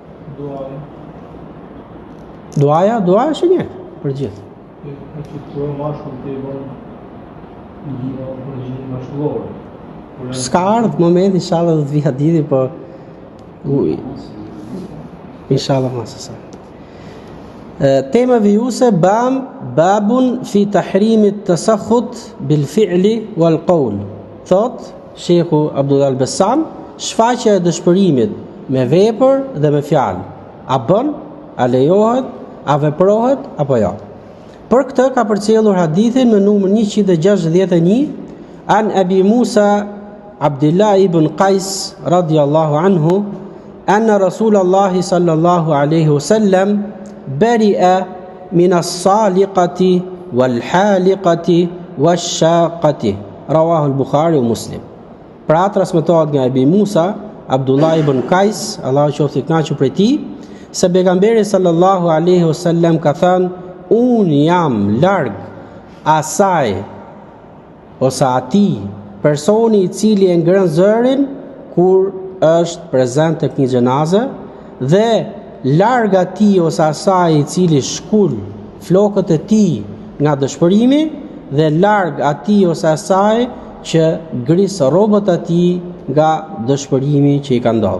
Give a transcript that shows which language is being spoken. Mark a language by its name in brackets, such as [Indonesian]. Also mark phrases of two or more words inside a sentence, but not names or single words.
[Albanian] Duaja është një për gjithë. S'ka ardhë moment, inshallah do të vija diti, po inshallah masë. Tema vijuse [Arabic] باب في تحريم التسخط بالفعل والقول. [Albanian] Thot Sheikhu Abdullah al-Besam, shfaqja e dëshpërimit me vepër dhe me fjalë. a bën, a lejohet, a veprohet apo jo. Për këtë ka përcjellur hadithin me numër 161 [Arabic] عن أبي موسى عبد الله بن قيس رضي الله عنه أن رسول الله صلى الله عليه وسلم بريء من الصالقة والحالقة والشاقة رواه البخاري ومسلم. [Albanian] Pra transmetohet nga Abi Musa Abdullah ibn Qais, Allahu qoftë i kënaqur prej tij, se pejgamberi sallallahu alaihi wasallam ka thënë: unë jam larg asaj ose atij personi i cili e ngren zërin kur është prezant tek një xhenaze, dhe larg atij ose asaj i cili shkul flokët e tij nga dëshpërimi, dhe larg atij ose asaj që gris rrobat e tij nga dëshpërimi që i ka ndodhur.